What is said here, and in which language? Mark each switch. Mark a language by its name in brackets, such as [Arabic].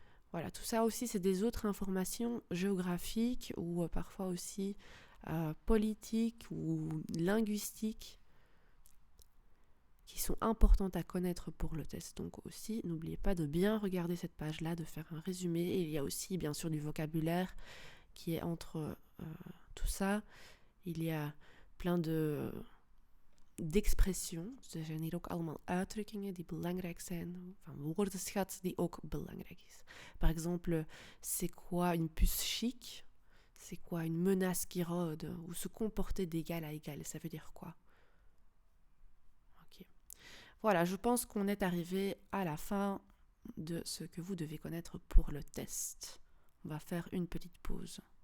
[French] Voilà, tout ça aussi, c'est des autres informations géographiques ou parfois aussi politiques ou linguistiques qui sont importantes à connaître pour le test. Donc aussi, n'oubliez pas de bien regarder cette page-là, de faire un résumé. Et il y a aussi, bien sûr, du vocabulaire qui est entre tout ça. Il y a plein d'expressions. [Dutch] Er zijn hier ook allemaal uitdrukkingen die belangrijk zijn. Van woordenschat die ook belangrijk is. [French] Par exemple, c'est quoi une puce chic? C'est quoi une menace qui rôde? Ou se comporter d'égal à égal, ça veut dire quoi? Ok. Voilà, je pense qu'on est arrivé à la fin de ce que vous devez connaître pour le test. On va faire une petite pause.